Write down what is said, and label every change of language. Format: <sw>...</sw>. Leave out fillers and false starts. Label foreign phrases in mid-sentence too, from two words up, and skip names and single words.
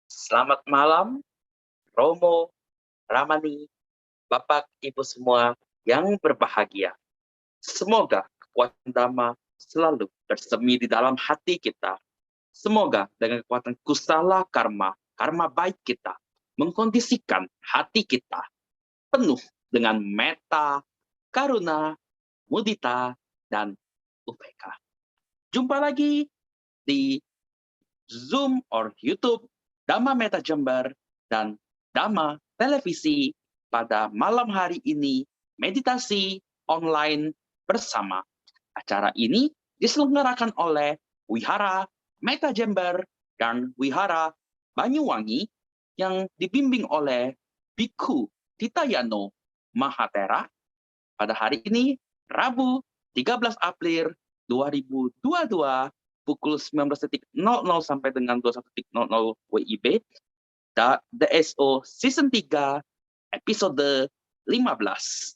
<id>Selamat malam, Romo, Ramani, Bapak, Ibu semua yang berbahagia. Semoga kekuatan Dhamma selalu bersemi di dalam hati kita. Semoga dengan kekuatan kusala karma, karma baik kita, mengkondisikan hati kita penuh dengan metta, karuna, mudita, dan upeka. Jumpa lagi di Zoom or YouTube Dhamma Metta Jember dan Dhamma Televisi pada malam hari ini meditasi online bersama. Acara ini diselenggarakan oleh Wihara Metta Jember dan Wihara Banyuwangi yang dibimbing oleh Bhikkhu Titayano Mahatera pada hari ini Rabu 13 April 2022 pukul 19.00 sampai dengan 21.00 WIB, DSO Season 3, episode 15.</id>